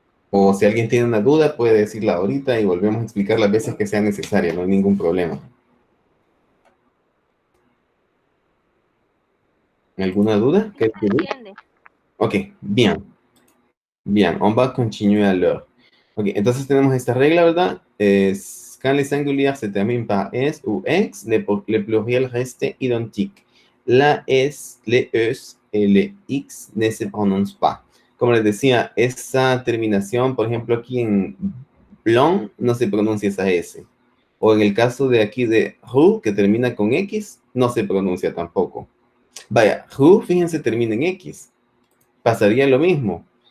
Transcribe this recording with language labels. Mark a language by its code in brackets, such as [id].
[es] O si alguien tiene una duda, puede decirla ahorita y volvemos a explicar las veces que sea necesaria, no hay ningún problema. ¿Alguna duda? Sí, se entiende. Ok, bien. [fr] Bien, on va continuer alors. [es] Ok, entonces tenemos esta regla, ¿verdad? Es [fr] Quand les singuliers se terminent par S ou X, le pluriel reste identique. La S, les ES et les X ne se prononcent pas. [es] Como les decía, esa terminación, por ejemplo, aquí en blanc, no se pronuncia esa S. O en el caso de aquí de who, que termina con X, no se pronuncia tampoco. Vaya, who, fíjense, termina en X. Pasaría lo mismo.